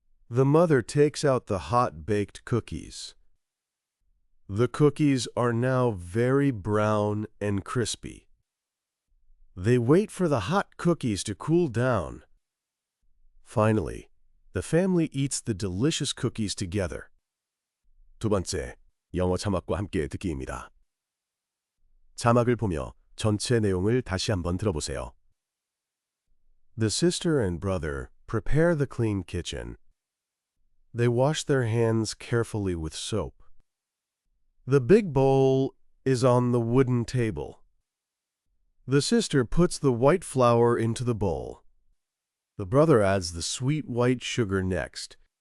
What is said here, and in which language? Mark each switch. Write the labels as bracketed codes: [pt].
[en] The mother takes out the hot-baked cookies. The cookies are now very brown and crispy. They wait for the hot cookies to cool down. Finally, the family eats the delicious cookies together. [ko] 두 번째, 영어 자막과 함께 듣기입니다. 자막을 보며 전체 내용을 다시 한번 들어보세요. [en] The sister and brother prepare the clean kitchen. They wash their hands carefully with soap. The big bowl is on the wooden table. The sister puts the white flour into the bowl. The brother adds the sweet white sugar next.